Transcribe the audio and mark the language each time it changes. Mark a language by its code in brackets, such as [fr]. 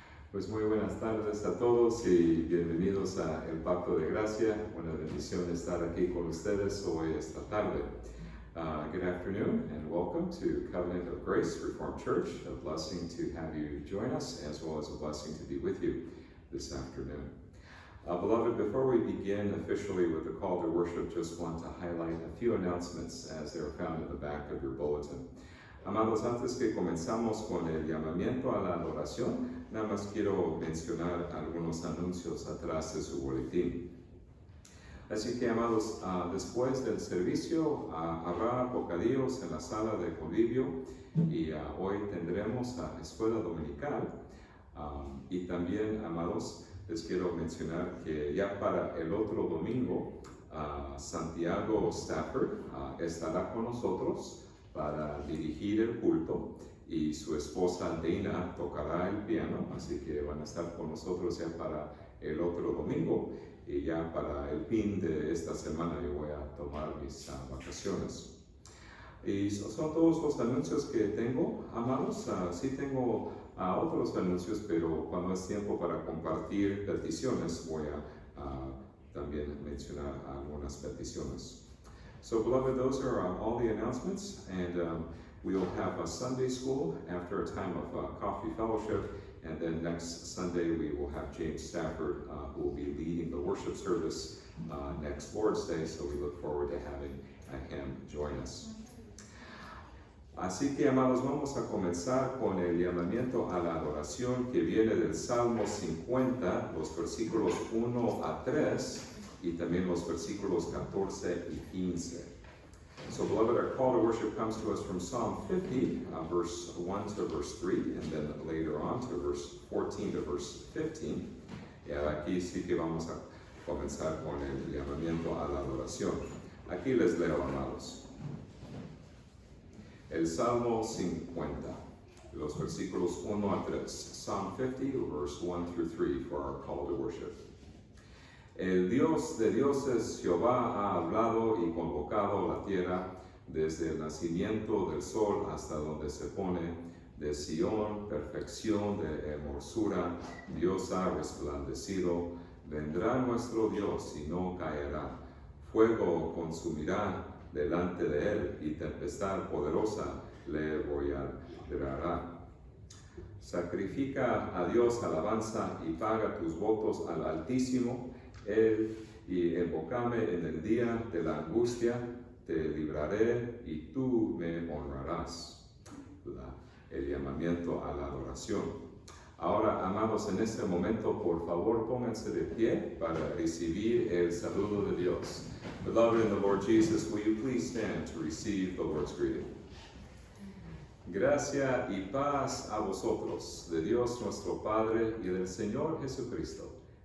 [es] Pues muy buenas tardes a todos y bienvenidos a El Pacto de Gracia. Una bendición estar aquí con ustedes hoy esta tarde. [en] Good afternoon and welcome to Covenant of Grace Reformed Church. A blessing to have you join us as well as a blessing to be with you this afternoon. Beloved, before we begin officially with the call to worship, just want to highlight a few announcements as they are found in the back of your bulletin. [es] Amados, antes que comenzamos con el llamamiento a la adoración, nada más quiero mencionar algunos anuncios atrás de su boletín. Así que, amados, después del servicio habrá bocadillos en la sala de convivio y hoy tendremos escuela dominical. Y también, amados, les quiero mencionar que ya para el otro domingo, Santiago Stafford estará con nosotros para dirigir el culto y su esposa Dana tocará el piano, así que van a estar con nosotros ya para el otro domingo y ya para el fin de esta semana yo voy a tomar mis vacaciones. Y son todos los anuncios que tengo, amados. Sí tengo otros anuncios, pero cuando es tiempo para compartir peticiones voy a también mencionar algunas peticiones. [en] So, beloved, those are all the announcements, and we will have a Sunday school after a time of coffee fellowship, and then next Sunday we will have James Stafford who will be leading the worship service next Lord's Day, so we look forward to having him join us. [es] Así que, amados, vamos a comenzar con el llamamiento a la adoración que viene del Salmo 50, los versículos 1 a 3, y también los versículos 14 y 15. [en] So, beloved, our call to worship comes to us from Psalm 50, verse 1 to verse 3, and then later on to verse 14 to verse 15. [es] Y aquí sí que vamos a comenzar con el llamamiento a la adoración. Aquí les leo, amados. El Salmo 50, los versículos 1 a 3. [en] Psalm 50, verse 1 through 3 for our call to worship. [es] El Dios de dioses, Jehová, ha hablado y convocado la tierra desde el nacimiento del sol hasta donde se pone. De Sión, perfección de hermosura, Dios ha resplandecido. Vendrá nuestro Dios y no caerá. Fuego consumirá delante de él y tempestad poderosa le librará. Sacrifica a Dios alabanza y paga tus votos al Altísimo. Él y invócame en el día de la angustia, te libraré y tú me honrarás. El llamamiento a la adoración. Ahora, amados, en este momento, por favor, pónganse de pie para recibir el saludo de Dios. [en] Beloved in the Lord Jesus, will you please stand to receive the Lord's greeting? [es] Gracia y paz a vosotros, de Dios nuestro Padre y del Señor Jesucristo.